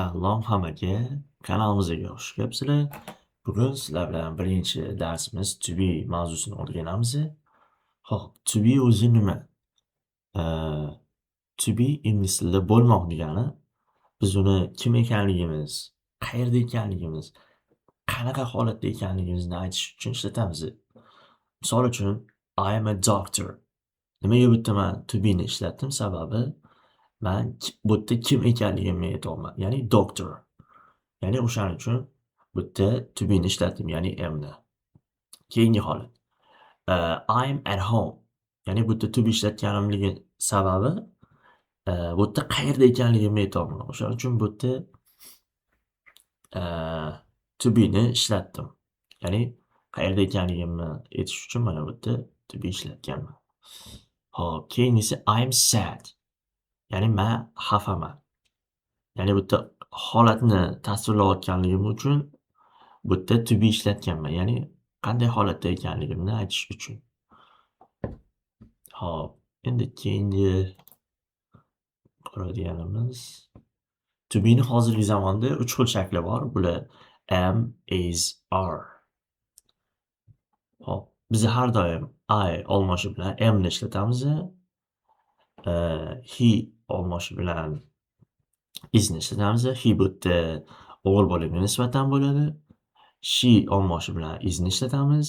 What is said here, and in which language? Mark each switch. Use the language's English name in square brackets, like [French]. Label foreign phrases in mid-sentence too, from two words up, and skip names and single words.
[Uzbek] Salom hammaga, kanalimizga xush kelibsizlar. Bugun sizlar bilan birinchi darsimiz [English] to be [Uzbek] mavzusini o'rganamiz. Xo'p, [English] to be [Uzbek] o'zi nima? [English] To be [Uzbek] ingliz tilida bo'lmoq degani, biz uni kim ekanligimiz, qayerda ekanligimiz, qanaqa holatda ekanligimizni aytish uchun ishlatamiz. Misol uchun, [English] I am a doctor. [Uzbek] Nimaga bu yerda men [English] to be [Uzbek] ni ishlatdim? Sababi men bu yerda kim ekanligimni aytyapman, ya'ni doctor. Ya'ni o'shaning uchun bu yerda [English] to be [Uzbek] ni ishlatdim, ya'ni amni. Keyingi holat. [English] I'm at home. [Uzbek] Ya'ni bu yerda [English] to be [Uzbek] ishlatganimning sababi bu yerda qayerda ekanligimni aytyapman. O'shaning uchun bu yerda [English] to be [Uzbek] ni ishlatdim. Ya'ni qayerda ekanligimni aytish uchun mana bu yerda [English] to be [Uzbek] ishlatganman. Hop, keyingisi [English] I'm sad. [Uzbek] Ya'ni men xafaman. Ya'ni bu yerda holatni tasvirlayotganligim uchun bu yerda [English] to be [Uzbek] ishlatganman. Ya'ni qanday holatda ekanligimni aytish uchun. Hop, endi keyingi ko'radiganimiz [English] to be [Uzbek] ni hozirgi zamonda 3 xil shakli bor. Bular am, is, are. Hop, biz har doim I olmoshi bilan am ni ishlatamiz. He olmoshi bilan is ni ishlatamiz. He bu yerda o'g'il bolaga nisbatan bo'ladi. She olmoshi bilan is ni ishlatamiz.